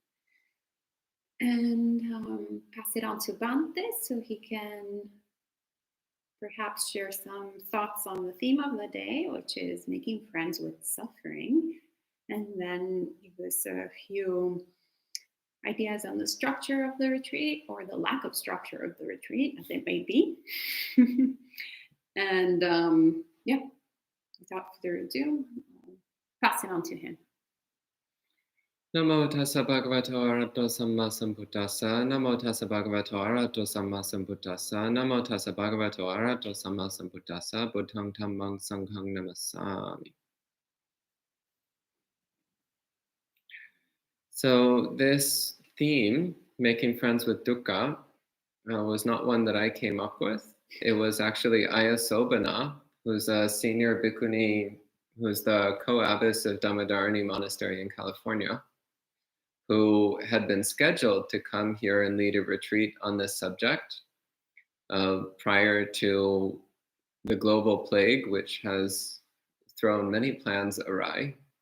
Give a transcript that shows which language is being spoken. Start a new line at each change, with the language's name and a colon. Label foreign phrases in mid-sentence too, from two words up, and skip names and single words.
English: And pass it on to Bhante so he can perhaps share some thoughts on the theme of the day, which is making friends with suffering, and then give us a few ideas on the structure of the retreat, or the lack of structure of the retreat, as it may be. And without further ado, I'll pass it on to him.
Pali: Namo tassa bhagavato arahato samma sambuddhassa. Namo tassa bhagavato arahato samma sambuddhassa. Namo tassa bhagavato arahato samma sambuddhassa. Buddhang dhammang sanghang namassami.
English: So this theme, making friends with dukkha, was not one that I came up with. It was actually Ayya, who's a senior bhikkhuni, who's the co-abbess of Dhammadharani Monastery in California, who had been scheduled to come here and lead a retreat on this subject prior to the global plague, which has thrown many plans awry.